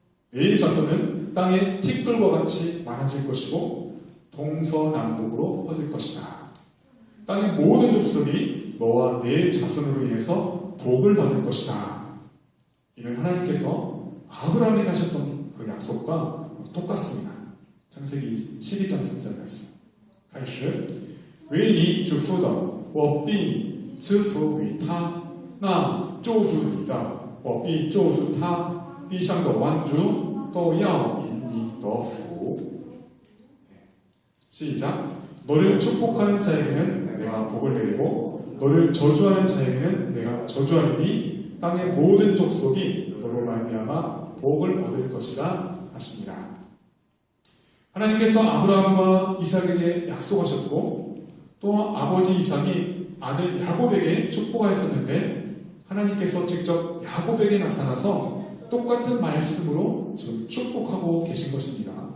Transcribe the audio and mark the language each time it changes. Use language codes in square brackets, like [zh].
[ko] 내 자손은 땅의 티끌과 같이 많아질 것이고 동서남북으로 퍼질 것이다. 땅의 모든 족속이 너와 내 자손으로 인해서 복을 받을 것이다. 이는 하나님께서 아브라함에게 하셨던 그 약속과 똑같습니다. 창세기 12장 3절 말씀. [zh] 开始为你祝福的我必赐福于他那咒诅你的我必咒诅他地上的万族都要因你得福 [ko] 시작. 너를 축복하는 자에게는 내가 복을 내리고 너를 저주하는 자에게는 내가 저주하리니 땅의 모든 족속이 너로 말미암아 복을 얻을 것이라 하십니다. 하나님께서 아브라함과 이삭에게 약속하셨고 또 아버지 이삭이 아들 야곱에게 축복하였었는데 하나님께서 직접 야곱에게 나타나서 똑같은 말씀으로 지금 축복하고 계신 것입니다.